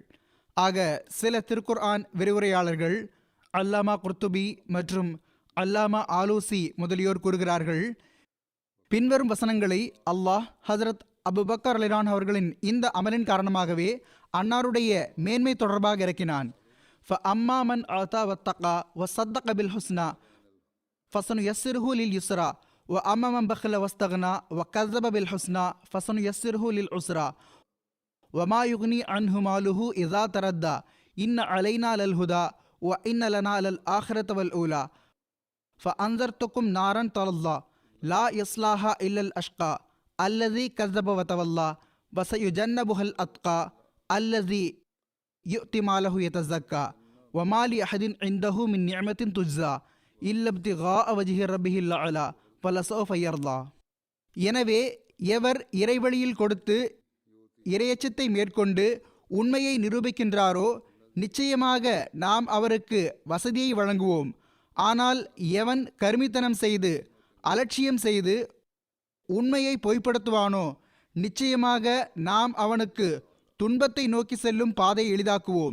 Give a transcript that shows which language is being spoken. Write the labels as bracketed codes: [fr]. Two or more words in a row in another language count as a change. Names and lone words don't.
[ta] ஆக சில திருக்குர்ஆன் விரிவுரையாளர்கள் அல்லாமா குர்துபி மற்றும் அல்லாமா ஆலூசி முதலியோர் கூறுகிறார்கள், பின்வரும் வசனங்களை அல்லாஹ் ஹசரத் அபுபக்கர் ரலியல்லாஹு அவர்களின் இந்த அமலின் காரணமாகவே அன்னாருடைய மேன்மை தொடர்பாக இறக்கினான். [ar] فَأَمَّا مَنْ أَعْطَى وَاتَّقَى وَصَدَّقَ بِالْحُسْنَى فَسَنُيَسِّرُهُ لِلْيُسْرَى وَأَمَّا مَنْ بَخِلَ وَاسْتَغْنَى وَكَذَّبَ بِالْحُسْنَى فَسَنُيَسِّرُهُ لِلْعُسْرَى وَمَا يُغْنِي عَنْهُ مَالُهُ إِذَا تَرَدَّى إِنَّ عَلَيْنَا لَلْهُدَى وَإِنَّ لَنَا لَلْآخِرَةَ وَالْأُولَى فَأَنذَرْتُكُمْ نَارًا تَلَظَّى لَا يَصْلَاهَا إِلَّا الْأَشْقَى الَّذِي كَذَّبَ وَتَوَلَّى وَسَيُجَنَّبُهَا الْأَتْقَى الَّذِي يُؤْتِي مَالَهُ يَتَزَكَّى وَمَا لِأَحَدٍ عِندَهُ مِنْ نِعْمَةٍ تُجْزَى إِلَّا ابْتِغَاءَ وَجْهِ رَبِّهِ الْأَعْلَى وَلَسَوْفَ يَرْضَى. [ta] எனவே எவர் இறைவழியில் கொடுத்து இறையச்சத்தை மேற்கொண்டு உண்மையை நிரூபிக்கின்றாரோ நிச்சயமாக நாம் அவருக்கு வசதியை வழங்குவோம். ஆனால் எவன் கருமித்தனம் செய்து அலட்சியம் செய்து உண்மையை பொய்ப்படுத்துவானோ நிச்சயமாக நாம் அவனுக்கு துன்பத்தை நோக்கி செல்லும் பாதையை எளிதாக்குவோம்.